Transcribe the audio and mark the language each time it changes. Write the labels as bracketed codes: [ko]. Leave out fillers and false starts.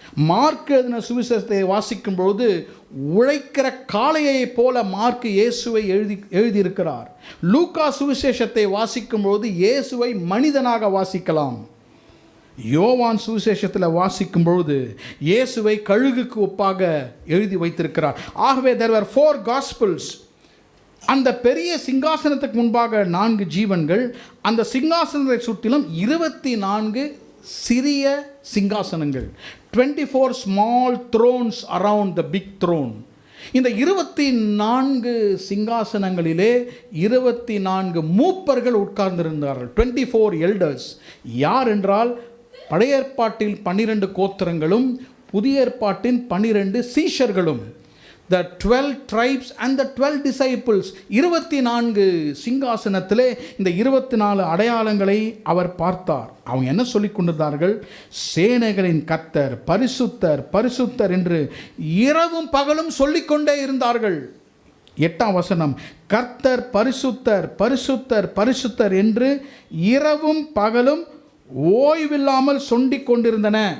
[ta] Mark எழுதின சுவிசேஷத்தை வாசிக்கும்போது உழைக்கிற காளையைப் போல மார்க் இயேசுவை எழுதியிருக்கிறார். லூக்கா சுவிசேஷத்தை வாசிக்கும்போது இயேசுவை மனிதனாக வாசிக்கலாம். யோவான் சுவிசேஷத்தில் வாசிக்கும்பொழுது இயேசுவை கழுகுக்கு ஒப்பாக எழுதி வைத்திருக்கிறார். [en] ஆகவே there were 4 gospels. [ta] அந்த பெரிய சிங்காசனத்துக்கு முன்பாக 4 ஜீவன்கள், அந்த சிங்காசனத்தை சுற்றிலும் 24 சிறிய சிங்காசனங்கள். [en] 24 small thrones around the big throne. [ta] இந்த 24 சிங்காசனங்களிலே 24 மூப்பர்கள் உட்கார்ந்திருந்தார்கள். [en] 24 elders. [ta] யார் என்றால், பழைய ஏற்பாட்டில் 12 கோத்திரங்களும் புதிய ஏற்பாட்டின் 12 சீஷர்களும். [en] The 12 tribes and the 12 disciples. [ta] 24 சிங்காசனத்திலே இந்த 24 அடையாளங்களை அவர் பார்த்தார். அவங்க என்ன சொல்லிக் கொண்டிருந்தார்கள்? சேனைகளின் கர்த்தர் பரிசுத்தர் பரிசுத்தர் என்று இரவும் பகலும் சொல்லிக்கொண்டே இருந்தார்கள். 8ஆம் வசனம். கர்த்தர் பரிசுத்தர் பரிசுத்தர் பரிசுத்தர் என்று இரவும் பகலும் ஓய்வில்லாமல் சொல்லிக் கொண்டிருந்தன.